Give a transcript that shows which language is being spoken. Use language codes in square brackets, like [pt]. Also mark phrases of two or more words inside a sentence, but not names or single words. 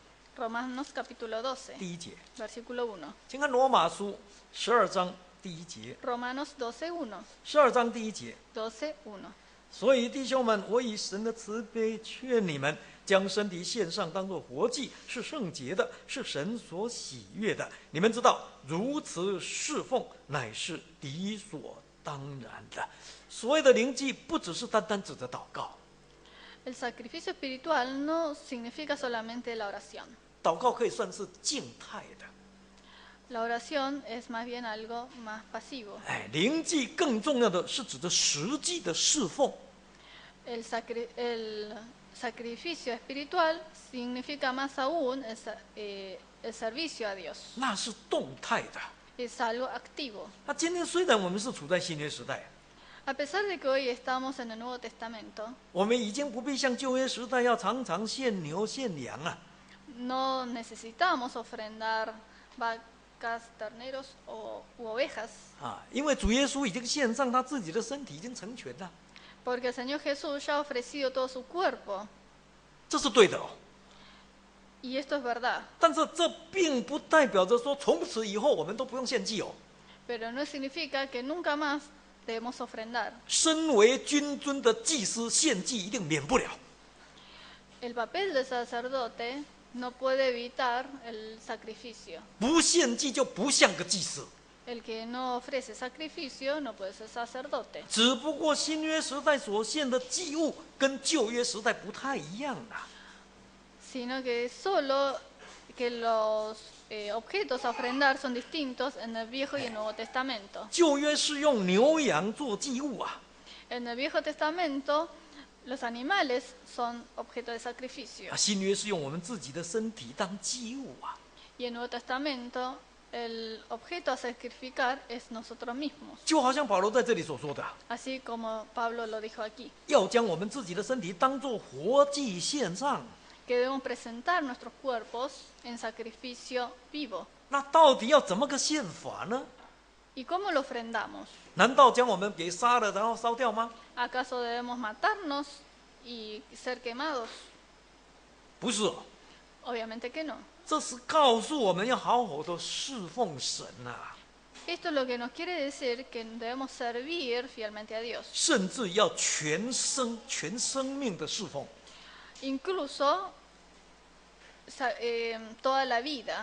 [es] Romanos capítulo 12, [zh] 第1节， [es] versículo 1. [zh] 请看罗马书12章第1节， [es] Romanos 12:1, [zh] 12章第1节。 [es] 12:1. [zh] 所以弟兄们，我以神的慈悲劝你们，将身体献上，当作活祭，是圣洁的，是神所喜悦的。你们知道，如此侍奉乃是理所当然的。所谓的灵祭，不只是单单指着祷告， [es] El sacrificio espiritual no significa solamente la oración. [zh] 祷告可以算是静态的。 [es] La oración es más bien algo más pasivo. [zh] 灵祭更重要的是指着实际的侍奉。 [es] El sacrificio espiritual significa más aún el servicio a Dios. [zh] 那是动态的。 [es] Es algo activo. [zh] 那今天虽然我们是处在新约时代， [es] A pesar de que hoy estamos en el Nuevo Testamento, [zh] 我们已经不必像旧约时代要常常献牛献羊啊。 [es] no necesitamos ofrendar vacas, terneros u ovejas, [zh] 因为主耶稣已经献上他自己的身体，已经成全了， [es] porque el Señor Jesús ya ha ofrecido todo su cuerpo. [zh] 这是对的哦。 [es] Y esto es verdad, [zh] 但是这并不代表着说从此以后我们都不用献祭哦。 [es] pero no significa que nunca más debemos ofrendar. [zh] 身为君尊的祭司，献祭一定免不了。 [es] El papel del sacerdote no puede evitar el sacrificio. [zh] 不献祭就不像个祭司。 [es] El que no ofrece sacrificio no puede ser sacerdote. [zh] 只不过新约时代所献的祭物跟旧约时代不太一样啊。 [es] Sino que solo que los objetos a ofrendar son distintos en el Viejo y el Nuevo Testamento. [zh] 旧约是用牛羊做祭物啊， [es] En el Viejo Testamento los animales son objeto de sacrificio. [zh] 新约是用我们自己的身体当祭物啊。 [es] Y en el Nuevo Testamento el objeto a sacrificar es nosotros mismos. [zh] 就好像保罗在这里所说的， [es] Así como Pablo lo dijo aquí, [zh] 要将我们自己的身体当作活祭献上。 [es] que debemos presentar nuestros cuerpos en sacrificio vivo. [zh] 那到底要怎么个献法呢？ [es] ¿Y cómo lo ofrendamos? [zh] 难道将我们给杀了然后烧掉吗？ [es] ¿Acaso debemos matarnos y ser quemados? [zh] 不是哦， [es] Obviamente que no. [zh] 这是告诉我们要好好的侍奉神啊， [es] Esto lo que nos quiere decir que debemos servir fielmente a Dios. [zh] 甚至要全生命的侍奉。 [es] Incluso toda la vida.